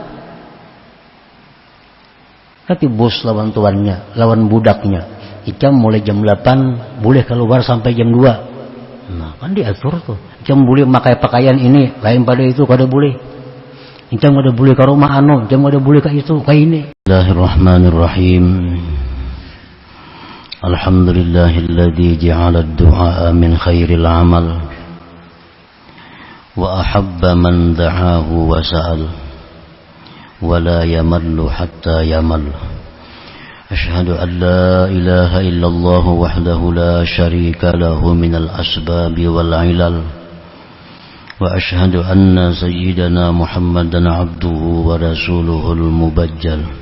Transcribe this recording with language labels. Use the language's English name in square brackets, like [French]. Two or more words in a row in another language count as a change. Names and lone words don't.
[Banjar] Tapi bos lawan tuannya, lawan budaknya, ikam mulai jam 8 boleh keluar sampai jam 2. Nah, kan diatur tuh. Jam boleh pakai pakaian ini, lain pada itu kada boleh. Jam kada boleh ke rumah anu, jam kada boleh ke itu, ke ini. [Arabic] Bismillahirrahmanirrahim. الحمد لله الذي جعل الدعاء من خير العمل وأحب من دعاه وسأل ولا يمل حتى يمل. أشهد أن لا إله إلا الله وحده لا شريك له من الأسباب والعلل، وأشهد أن سيدنا محمدا عبده ورسوله المبجل.